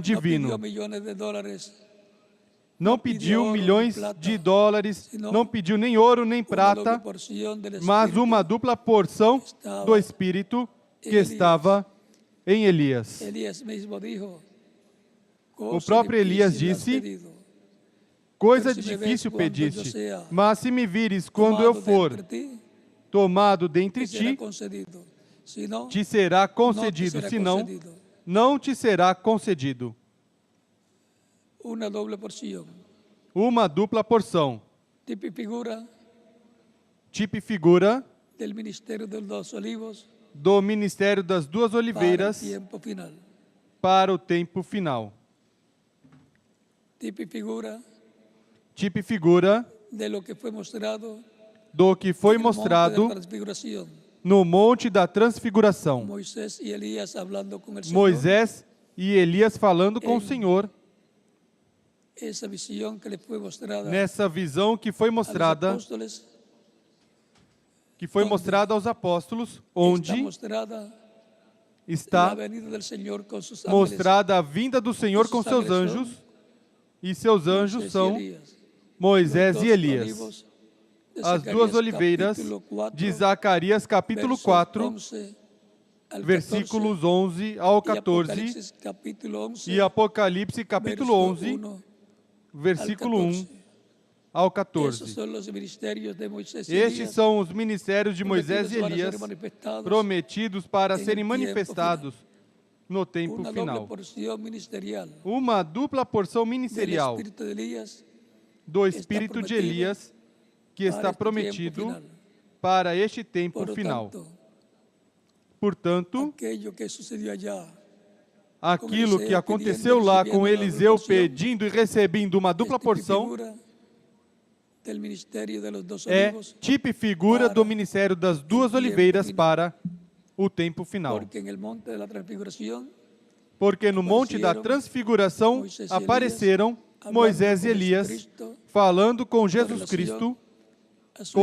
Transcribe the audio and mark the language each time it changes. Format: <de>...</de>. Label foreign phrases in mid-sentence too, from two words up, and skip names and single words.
<es>no pidió divino. millones de dólares,</es> <pt>Não pediu milhões de dólares, não pediu nem ouro nem</pt> <es>una doble</es> <pt>prata,</pt> <es>porción del</es> <pt>mas</pt> <es>Espíritu.</es> <pt>uma dupla porção do Espírito que estava em Elias.</pt> <es>Elías mismo dijo,</es> <pt>O próprio Elias disse: coisa difícil pediste, mas se me vires quando eu for tomado dentre ti, te será concedido, senão, não te será concedido.</pt> <es>Una doble porción.</es> <pt>Uma dupla porção.</pt> <es>Tipo y figura</es> <pt>Tipo e figura</pt> <es>del ministerio de los olivos</es> <pt>do ministério das duas</pt> <es>para el</es> <pt>oliveiras</pt> <es>tiempo final.</es> <pt>para o tempo final.</pt> <es>Tipo y figura</es> <pt>Tipo e figura</pt> <es>de lo que fue mostrado</es> <pt>do que foi</pt> <es>en el monte de</es> <pt>mostrado</pt> <es>la transfiguración.</es> <pt>no Monte da Transfiguração.</pt> <es>Moisés y Elías hablando con el Señor.</es> <pt>Moisés e Elias falando com o Senhor</pt> <es>Esa visión que le fue mostrada</es> <pt>nessa visão que foi</pt> <es>a los</es> <pt>mostrada,</pt> <es>apóstoles</es> <pt>aos apóstolos,</pt> <es>está</es> <pt>onde</pt> <es>mostrada la</es> <pt>está</pt> <es>venida del Señor con sus ángeles.</es> <pt>mostrada a vinda do Senhor com seus anjos, e seus anjos</pt> <es>Moisés y</es> <pt>são</pt> <es>Elías.</es> <pt>Moisés</pt> <es>Los</es> <pt>e</pt> <es>dos</es> <pt>Elias.</pt> <es>olivos de</es> <pt>As</pt> <es>Zacarías,</es> <pt>duas oliveiras</pt> <es>capítulo 4,</es> <pt>de Zacarias, capítulo</pt> <es>versos</es> <pt>4,</pt> <es>11 al 14,</es> <pt>versículos 11 ao</pt> <es>y</es> <pt>14,</pt> <es>Apocalipsis, capítulo 11,</es> <pt>e Apocalipse, capítulo</pt> <es>verso</es> <pt>11,</pt> <es>1</es> <pt>versículo</pt> <es>al</es> <pt>1</pt> <es>14.</es> <pt>ao</pt> <es>Esos</es> <pt>14.</pt> <es>son los ministerios de Moisés y</es> <pt>Estes</pt> <es>Elías,</es> <pt>são os ministérios de Moisés e</pt> <es>prometidos para</es> <pt>Elias,</pt> <es>ser manifestados</es> <pt>prometidos para em serem tempo manifestados no tempo</pt> <es>una doble</es> <pt>final.</pt> <es>porción ministerial.</es> <pt>Uma dupla porção</pt> <es>Del</es> <pt>ministerial</pt> <es>espíritu de Elías</es> <pt>do espírito de Elias, que está</pt> <es>para este prometido tiempo final.</es> <pt>para este tempo</pt> <es>Por lo</es> <pt>final.</pt> <es>tanto,</es> <pt>Portanto,</pt> <es>aquello que sucedió allá</es> <pt>aquilo que aconteceu lá com Eliseu pedindo e recebendo uma dupla</pt> <es>es tipo y</es> <pt>porção</pt> <es>figura del ministerio de los dos</es> <pt>é</pt> <es>olivos,</es> <pt>tipo e figura do ministério das duas oliveiras para o tempo final.</pt> <es>porque en el monte de la transfiguración</es> <pt>Porque no Monte da Transfiguração Moisés e apareceram Elias Moisés e</pt> <es>hablando com</es> <pt>Elias</pt> <es>Jesucristo,</es> <pt>falando com Jesus relação Cristo</pt> <es>a su</es>